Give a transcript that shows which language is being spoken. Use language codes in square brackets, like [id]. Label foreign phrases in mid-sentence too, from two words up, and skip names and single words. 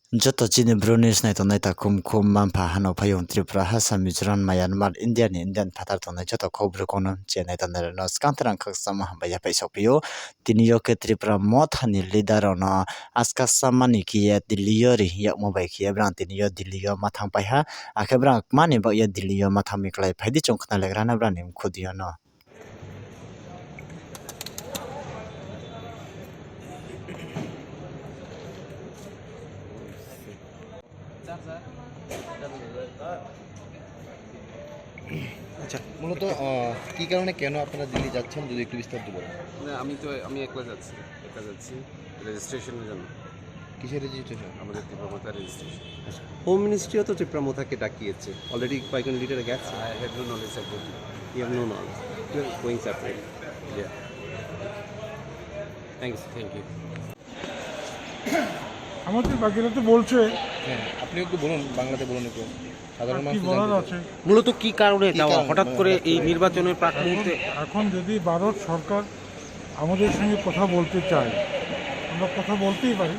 [trp] Joto chini Brunei na tonai ta kum manpa hano payong Tipra Hasa Mizoram Myanmar Indian patar tonai joto kobru kono chenai tonai no skantrang kak sama baya paisok pio tiniyo ke Tipra Motha ni leader no aska samani kiye diliyori yak mobai kiye brang tiniyo diliyo Mathang paiha akhe brang mani ba ya diliyo Mathang miklai phaidi chongkna legrana brang nim khudiyo no. [bn] আচ্ছা মূলত কি কারণে কেন আপনারা দিল্লি যাচ্ছেন যদি একটু বিস্তারিত বলেন। না আমি একলা যাচ্ছি রেজিস্ট্রেশনের জন্য। কিসের রেজিস্ট্রেশন? আমাদের ত্রিপুরা মোথা রেজিস্ট্রেশন। [en] Home Ministry [bn] তো ত্রিপুরা মোথাকে ডাকিয়েছে অলরেডি কয়েকজন লিডার গেছে। [en] I have no knowledge about it. You have no knowledge, you are going separate. Yeah, thank you. [bn] আমাদের বাকিরা তো বলছে, হ্যাঁ আপনি একটু বলুন, বাংলাতে বলুন একটু, সাধারণ কি মানুষ বলার আছে। মূলত কি কারণে কি যাওয়া কারণে? হঠাৎ করে এই নির্বাচনের প্রাক মুহূর্তে? এখন যদি ভারত সরকার আমাদের সঙ্গে কথা বলতে চায়, আমরা কথা বলতেই পারি।